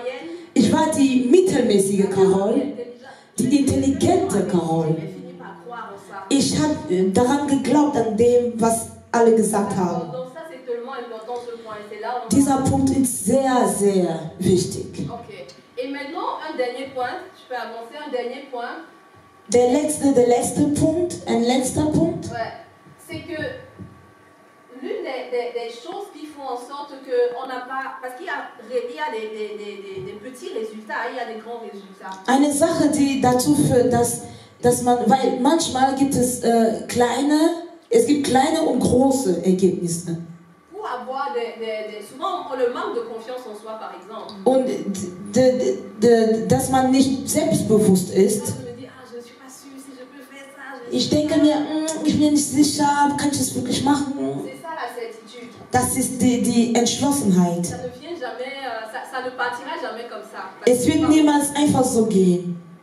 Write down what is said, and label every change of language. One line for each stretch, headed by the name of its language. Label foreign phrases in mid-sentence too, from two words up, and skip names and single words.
German: Ich Ich war die mittelmäßige Carol, die intelligente Carol. Ich habe daran geglaubt, an dem, was alle gesagt haben. Dieser Punkt ist sehr, sehr wichtig. Okay.
French: Et maintenant, un dernier point. Je peux avancer un dernier point.
German: Der letzte Punkt, ein letzter Punkt.
French: Ouais. C'est que l'une des choses qui font en sorte qu'on n'a pas... Parce qu'il y a des petits résultats, il y a des grands résultats.
German: Eine Sache, die dazu führt, dass man... Weil manchmal gibt es kleine und große Ergebnisse.
French: Pour avoir souvent, on le manque de confiance en soi, par exemple.
German: Und dass man nicht selbstbewusst ist. Ich denke mir, ich bin nicht sicher, kann ich das wirklich machen? Das ist die Entschlossenheit. Es wird niemals einfach so gehen.